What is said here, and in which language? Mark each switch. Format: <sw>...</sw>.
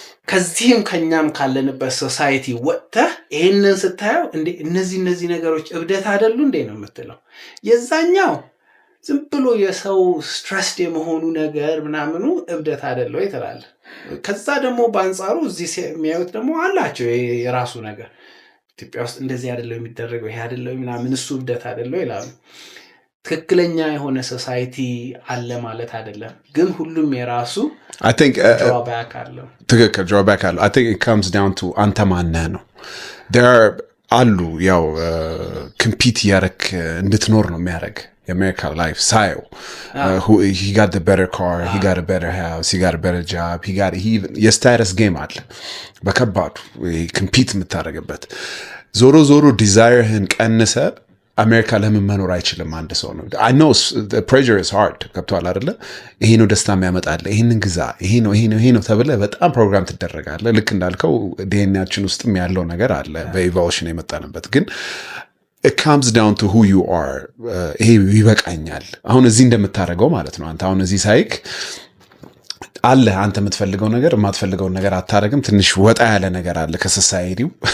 <am>ከዚህም ከኛም ካለንበት ሶሳይቲ ወጥተህ ይሄንን ስታየው እንዴ እነዚህ ነገሮች እብደት አይደሉ እንዴ ነው የምትለው። የዛኛው ዝም ብሎ የሰው ስትረስድ የመሆኑ ነገር ምናምኑ እብደት አይደለ ወይ ትላለህ። ከዛ ደግሞ በአንጻሩ እዚህ የሚያዩት ደግሞ አላቸው የራሱ ነገር። ኢትዮጵያ ውስጥ እንደዚህ አይደለም የሚደረገው ይሄ አይደለም ምናምን እሱ እብደት አይደለ ይላሉ። ትክክለኛ የሆነ ሶሳይቲ አለ ማለት አይደለም፣ ግን ሁሉም የራሱ</am> <en>I think</en> <am>drawback አለው። ትክክል</am> <en>drawback</en> <am>አለው።</am> <en>I think it comes down to</en> <am>አንተ ማነህ ነው።</am> <en>there are</en> <am>አሉ ያው</am> <en>compete</en> <am>ያረክ እንድትኖር ነው የሚያደርግ የአሜሪካ ላይፍ ሳየው።</am> <en>he got the better car, he got a better house, he got a better job, he</en> <am>የስታተስ ጌም አለ በከባዱ</am> <en>compete</en> <am>የምታደርግበት። ዞሮ ዲዛይርህን ቀንሰ አሜሪካ ለምን መኖር አይችልም አንድ ሰው ነው።</am> <en>I know the pressure is hard</en> <am>ገብቷል አይደለ? ይሄ ነው ደስታ የሚያመጣልህ፣ ይሄንን ግዛ፣ ይሄ ነው ተብለህ በጣም ፕሮግራም ትደረጋለህ። ልክ እንዳልከው ዲኤንኤያችን ውስጥም ያለው ነገር አለ በኢቮሉሽን የመጣንበት። ግን</am> <en>it comes down to who you are።</en> <am>ይሄ ይበቃኛል አሁን እዚህ እንደምታደርገው ማለት ነው። አንተ አሁን እዚህ ሳይክ አለ አንተ የምትፈልገው ነገር የማትፈልገውን ነገር አታረግም። ትንሽ ወጣ ያለ ነገር አለ ከሶሳይቲው</am>